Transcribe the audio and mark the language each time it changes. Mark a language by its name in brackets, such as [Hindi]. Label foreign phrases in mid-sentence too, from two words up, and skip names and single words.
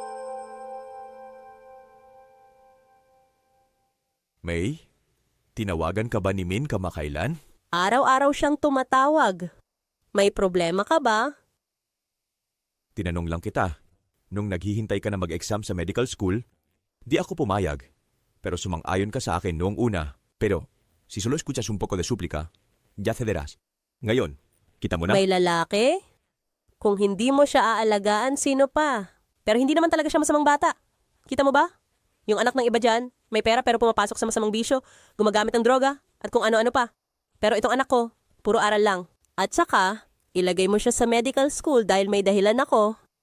[Filipino] May, tinawagan ka ba ni Min kamakailan? Araw-araw siyang tumatawag. May problema ka ba? Tinanong lang kita. Nung naghihintay ka na mag-exam sa medical school, di ako pumayag. Pero sumang-ayon ka sa akin noong una. [Spanish] Pero, si solo escuchas un poco de súplica, ya cederás. [Filipino] Ngayon, kita mo na. May lalaki? Kung hindi mo siya aalagaan, sino pa? Pero hindi naman talaga siya masamang bata. Kita mo ba? Yung anak ng iba dyan, may pera pero pumapasok sa masamang bisyo, gumagamit ng droga, at kung ano-ano pa. Pero itong anak ko, puro aral lang. At saka, ilagay mo siya sa medical school dahil may dahilan ako.